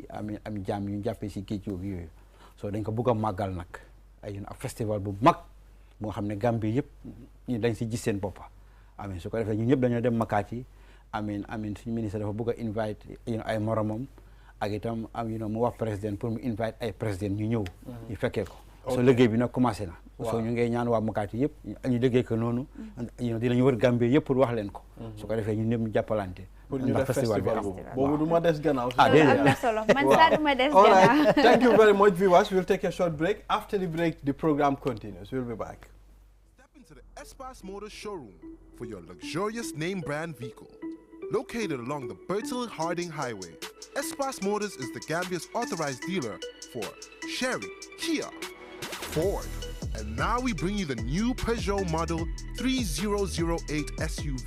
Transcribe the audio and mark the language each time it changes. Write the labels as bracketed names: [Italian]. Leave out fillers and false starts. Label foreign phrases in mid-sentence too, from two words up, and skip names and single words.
[Wolof] jaam yu jàppee si géej yooyu so dañ ko bëgg a màggal nag ay festival bu mag moo xam ne Gambie yëpp ñu dañ si gis seen boppa su ko defee ñu ñëpp dañoo dem Makati suñu ministre dafa bëgg a invite ay moromam ak itam mu wax président pour mu invite ay président ñu ñëw ñu fekkee ko so liggéey bi nag commencé na so ñu ngay ñaan waa Makati yëpp ñu liggéey ko noonu dinañu wër Gambie yëpp pour wax leen ko su ko defee ñu ñëpp ñu jàppalante pour ñu def festival boobu du ma des gannaaw am na solo man saa du ma des [English] all [Wolof] gannaaw [English] right thank you very much viewers we'll take a short break after the break the program continues we'll be back. Step into the Espas Motors showroom for your luxurious name brand vehicle. Located along the Bertil Harding Highway, Espas Motors is the Gambia's authorized dealer for Chery, Kia, Ford, and now we bring you the new Peugeot model 3008 SUV.